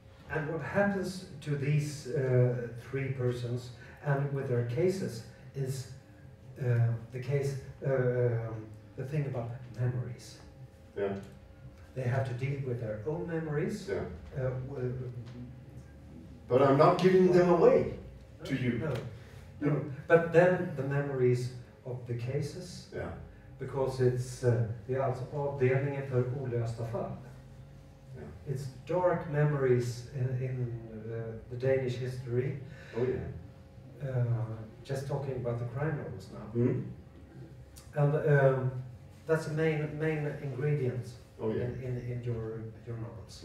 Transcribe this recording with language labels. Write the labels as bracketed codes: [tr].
[en] And what happens to these three persons and with their cases is the thing about memories. Yeah. They have to deal with their own memories. Yeah. But I'm not giving them away to you. No. But then the memories of the cases, because it's [sv] det är alltså avdelningen för olösta fall. [en] Yeah. It's dark memories in the Danish history. Oh yeah. Just talking about the crime novels now. Mm. And that's the main ingredient in your novels.